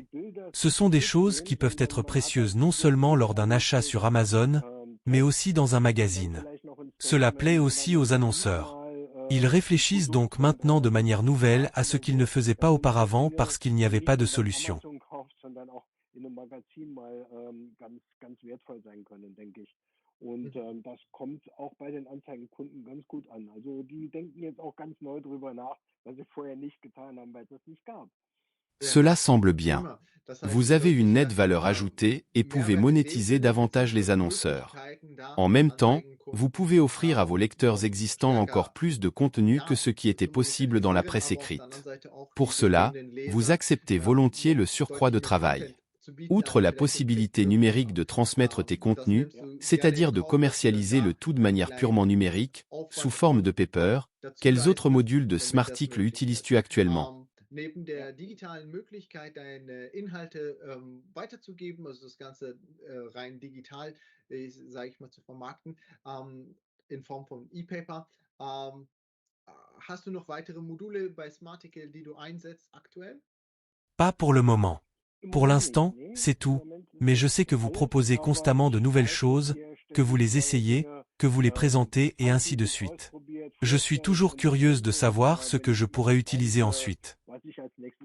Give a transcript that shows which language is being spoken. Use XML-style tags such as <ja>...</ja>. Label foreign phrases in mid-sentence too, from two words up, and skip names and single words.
<fr>Ce sont des choses qui peuvent être précieuses non seulement lors d'un achat sur Amazon, mais aussi dans un magazine. Cela plaît aussi aux annonceurs. Ils réfléchissent donc maintenant de manière nouvelle à ce qu'ils ne faisaient pas auparavant parce qu'il n'y avait pas de solution.</fr> <de>Und das kommt auch bei den Anzeigenkunden ganz gut an. Also die denken jetzt auch ganz neu drüber nach, was sie vorher nicht getan haben, weil es das nicht gab.</de> <fr>Cela semble bien. Vous avez une nette valeur ajoutée et pouvez monétiser davantage les annonceurs. En même temps, vous pouvez offrir à vos lecteurs existants encore plus de contenu que ce qui était possible dans la presse écrite. Pour cela, vous acceptez volontiers le surcroît de travail. Outre la possibilité numérique de transmettre tes contenus, c'est-à-dire de commercialiser le tout de manière purement numérique, sous forme de paper, quels autres modules de Smarticle utilises-tu actuellement?</fr> <de>Neben der digitalen Möglichkeit, deine Inhalte weiterzugeben, also das Ganze rein digital, sage ich mal, zu vermarkten, in Form von E-Paper. Hast du noch weitere Module bei Smarticle, die du einsetzt aktuell?</de> <fr>Pas pour le moment. Pour l'instant, c'est tout, mais je sais que vous proposez constamment de nouvelles choses, que vous les essayez, que vous les présentez et ainsi de suite. Je suis toujours curieuse de savoir ce que je pourrais utiliser ensuite.</fr>